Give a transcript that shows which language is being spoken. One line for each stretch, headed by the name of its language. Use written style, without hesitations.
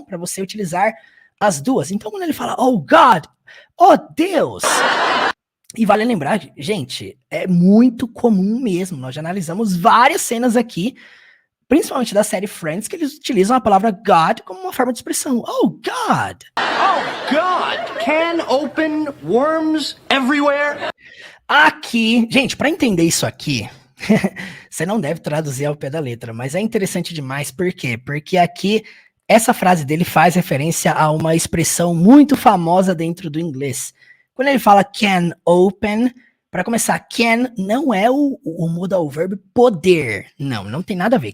Portuguese: Para você utilizar as duas. Então, quando ele fala
English: oh God,
Portuguese: oh Deus... E vale lembrar, gente, é muito comum mesmo. Nós já analisamos várias cenas aqui, principalmente da série Friends, que eles utilizam a palavra God como uma forma de expressão.
English: Oh, God! Oh, God. Can open, worms everywhere.
Portuguese: Aqui, gente, para entender isso aqui, você não deve traduzir ao pé da letra, mas é interessante demais. Por quê? Porque aqui, essa frase dele faz referência a uma expressão muito famosa dentro do inglês. Quando ele fala
English: can open,
Portuguese: para começar, can não é o modal verb poder. Não tem nada a ver.